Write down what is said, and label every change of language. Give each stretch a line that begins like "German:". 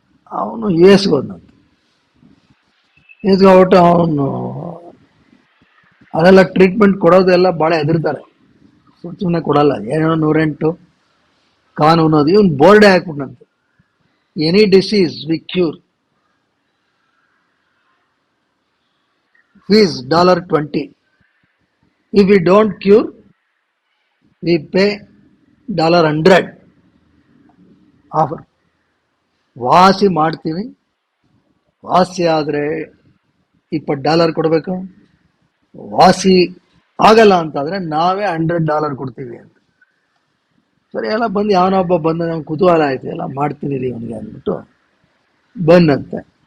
Kannada: ಅವನು ಯು ಎಸ್ಗೆ ಹೋದಂತೆ, ಯು ಎಸ್ಗೆ ಹೋಗ್ಬಿಟ್ಟು ಅವನು ಅದೆಲ್ಲ ಟ್ರೀಟ್ಮೆಂಟ್ ಕೊಡೋದೆಲ್ಲ ಭಾಳ ಹೆದರ್ತಾರೆ, ಸುಮ್ಮನೆ ಕೊಡಲ್ಲ, ಏನೇನೋ 108 ಕಾನೂನು ಅದು. ಇವನು ಬೋರ್ಡೇ ಹಾಕ್ಬಿಟ್ಟಂತೆ,
English: Any disease we cure, fees $20. If we don't cure, we pay $100 offer.
Kannada: ವಾಸಿ ಮಾಡ್ತೀವಿ, ವಾಸಿ ಆದರೆ $20 ಕೊಡಬೇಕು, ವಾಸಿ ಆಗಲ್ಲ ಅಂತಾದರೆ ನಾವೇ $100 ಕೊಡ್ತೀವಿ ಅಂತ. ಸರಿ, ಎಲ್ಲ ಬಂದು ಯಾವನೊಬ್ಬ ಬಂದ, ನಮ್ಗೆ ಕುತೂಹಲ ಆಯ್ತು, ಎಲ್ಲ ಮಾಡ್ತೀನಿ ರೀ ಅವನಿಗೆ ಅಂದ್ಬಿಟ್ಟು ಬಂದಂತೆ.